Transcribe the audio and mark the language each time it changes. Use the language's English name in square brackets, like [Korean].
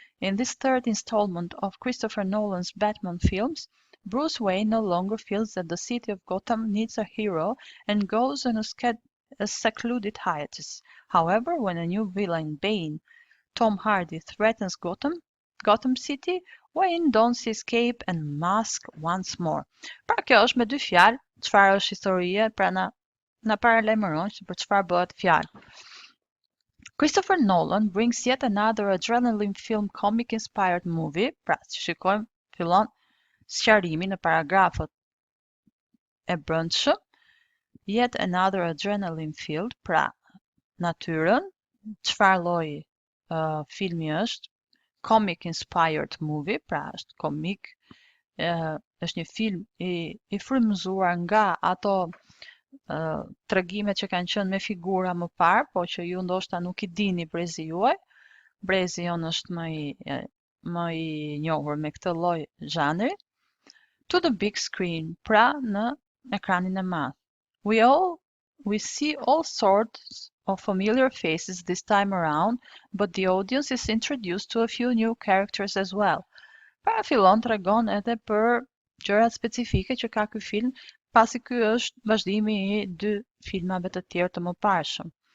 [English] In this third installment of Christopher Nolan's Batman films, Bruce Wayne no longer feels that the city of Gotham needs a hero and goes on a secluded hiatus. However, when a new villain, Bane, Tom Hardy, threatens Gotham City, Wayne dons his cape and mask once more. [Albanian] Pra kjo është me dy fjalë, çfarë është historia, pra na paralajmëron se për çfarë bëhet fjalë. [English] Christopher Nolan brings yet another adrenaline film comic-inspired movie, [Albanian] pra që shikojmë, fillon sqarimi në paragrafët e brendshëm, [English] yet another adrenaline filled, [Albanian] pra natyrën, çfarë lloji filmi është, [English] comic inspired movie, [Albanian] pra është komik, është një film i frymëzuar nga ato tregimet që kanë qenë me figura më parë, po që ju ndoshta nuk i dini brezi juaj. Brezi jon është më i njohur me këtë lloj zhanri. [English] To the big screen, [Albanian] pra në ekranin e madh. [English] We see all sorts of familiar faces this time around, but the audience is introduced to a few new characters as well. [Albanian] Pra fillon tregon edhe për gjërat specifike që ka ky film, pasi ky është vazhdimi i dy filmave të tjerë të mëparshëm.